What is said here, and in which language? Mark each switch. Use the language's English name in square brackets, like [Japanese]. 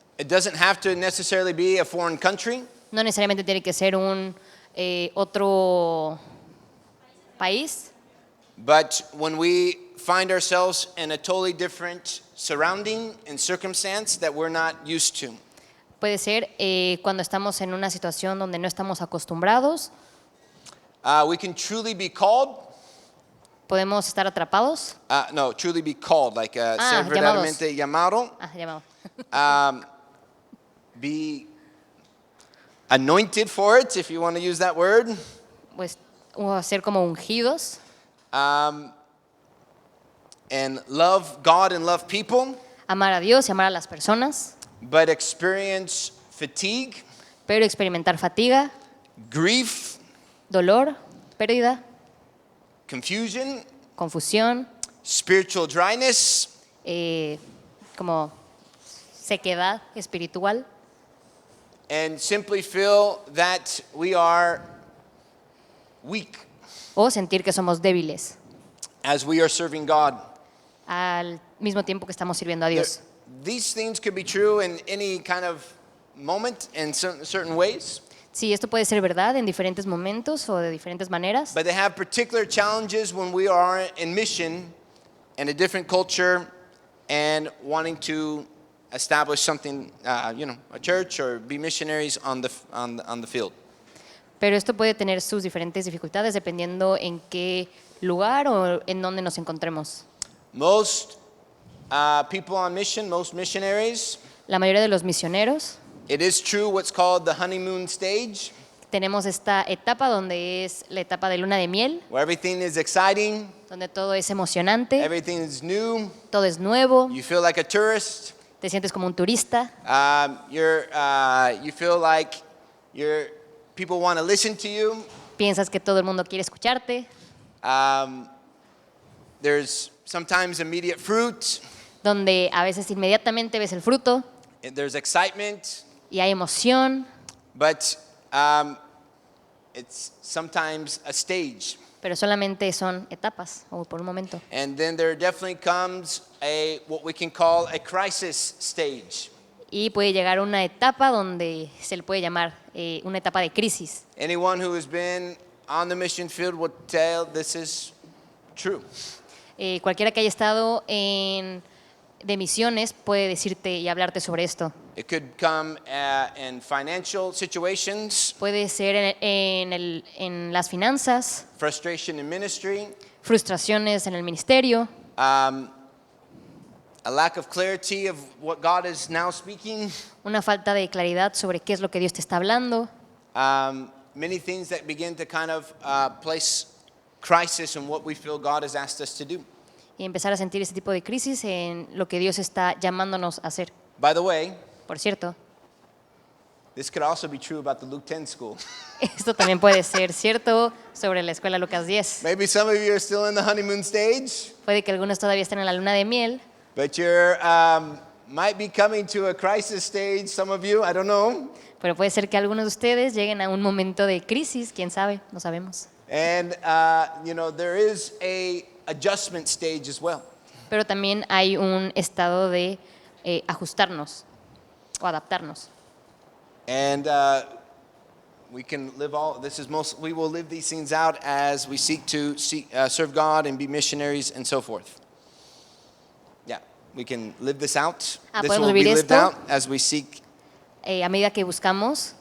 [English] It doesn't have to necessarily be a foreign country. [Spanish] No necesariamente tiene que ser un otro país, [English] But when we find ourselves in a totally different surrounding and circumstance that we're not used to, [Spanish] puede ser cuando estamos en una situación donde no estamos acostumbrados, [English] we can truly be called. [Spanish] podemos estar atrapados. [English] No, truly be called, like [Spanish] ser llamados. verdaderamente llamado. Llamado. [English] Be anointed for it, if you want to use that word. [Spanish] Pues o ser como ungidos [English] And love God and love people, [Spanish] amar a Dios y amar a las personas, [English] but experience fatigue, [Spanish] pero experimentar fatiga, [English] grief, [Spanish] dolor, pérdida, [English] confusion, [Spanish] confusión, [English] spiritual dryness, [Spanish] como sequedad espiritual, [English] and simply feel that we are weak [Spanish] o sentir que somos débiles [English] as we are serving God. [Spanish] al mismo tiempo que estamos sirviendo a Dios. [English] These things could be true in any kind of moment in certain ways, [Spanish] Sí, esto puede ser verdad en diferentes momentos o de diferentes maneras, [English] but they have particular challenges when we are in mission in a different culture and wanting to establish something, a church or be missionaries on the field. [Spanish] pero esto puede tener sus diferentes dificultades dependiendo en qué lugar o en dónde nos encontremos. [English] Most people on mission, most missionaries, [Spanish] La mayoría de los misioneros, [English] it is true what's called the honeymoon stage. [Spanish] tenemos esta etapa donde es la etapa de luna de miel, [English] where everything is exciting, [Spanish] donde todo es emocionante, [English] everything is new. [Spanish] todo es nuevo, [English] You feel like a tourist. [Spanish] te sientes como un turista, [English] You feel like people want to listen to you. [Spanish] piensas que todo el mundo quiere escucharte, [English] There's sometimes immediate fruit. [Spanish] donde a veces inmediatamente ves el fruto [English] There's excitement, [Spanish] y hay emoción, [English] but it's sometimes a stage. [Spanish] pero solamente son etapas o por un momento. [English] And then there definitely comes what we can call a crisis stage. [Spanish] Y puede llegar una etapa donde se le puede llamar una etapa de crisis. [English] Anyone who has been on the mission field will tell this is true. [Spanish] Cualquiera que haya estado de misiones puede decirte y hablarte sobre esto. [English] It could come in financial situations, [Spanish] Puede ser en las finanzas, [English] frustration in ministry, [Spanish] frustraciones en el ministerio, [English] a lack of clarity of what God is now speaking, [Spanish] una falta de claridad sobre qué es lo que Dios te está hablando, [English] many things that begin to kind of place crisis in what we feel God has asked us to do. [Spanish] y empezar a sentir ese tipo de crisis en lo que Dios está llamándonos a hacer. [English] By the way, [Spanish] Por cierto, [English] this could also be true about the Luke 10 school. [Spanish] esto también puede ser cierto sobre la escuela Lucas 10. [English] Maybe some of you are still in the honeymoon stage, [Spanish] Puede que algunos todavía estén en la luna de miel, [English] but you're might be coming to a crisis stage, some of you, I don't know. [Spanish] pero puede ser que algunos de ustedes lleguen a un momento de crisis, quién sabe, no sabemos. [English] And there is a adjustment stage as well. [Spanish] Pero también hay un estado de ajustarnos o adaptarnos. [English] And we can live we will live these things out as we seek to serve God and be missionaries and so forth. Yeah, we can live this out. This [Spanish] podemos [English] will be [Spanish] vivir [English] lived [Spanish] esto. [English] out as we seek [Spanish] A medida que buscamos